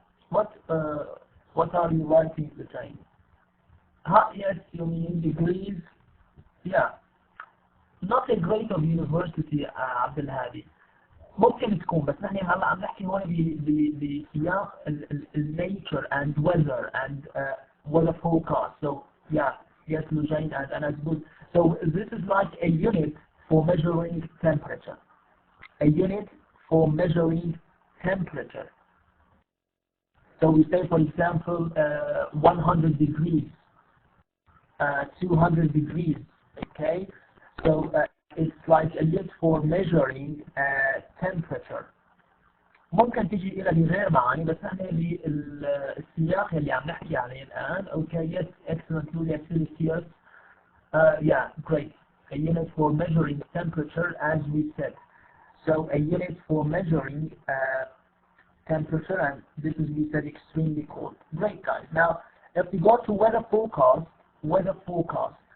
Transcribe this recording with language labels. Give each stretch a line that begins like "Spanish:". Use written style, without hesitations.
English: What are you writing the time? Yes, you mean degrees? Yeah. Not a grade of university عبد الهادي.
Arabic: ممكن تكون، بس نحن هلا عم نحكي هون بسياق
English: nature and weather and weather forecast. So yeah, yes, Lujain and Anas good. So this is like a unit for measuring temperature. A unit for measuring temperature. So we say, for example, 100 degrees, 200 degrees. Okay. So it's like a unit for measuring temperature.
Arabic: ممكن تيجي إلى بغير معاني، بس نحن بالسياق اللي عم نحكي عليه الآن.
English: Okay, yes, excellent, Julia Celsius. Yeah, great. A unit for measuring temperature, as we said. So a unit for measuring temperature, and this is, we said, extremely cold. Great, guys. Now, if we go to weather forecast, weather forecast.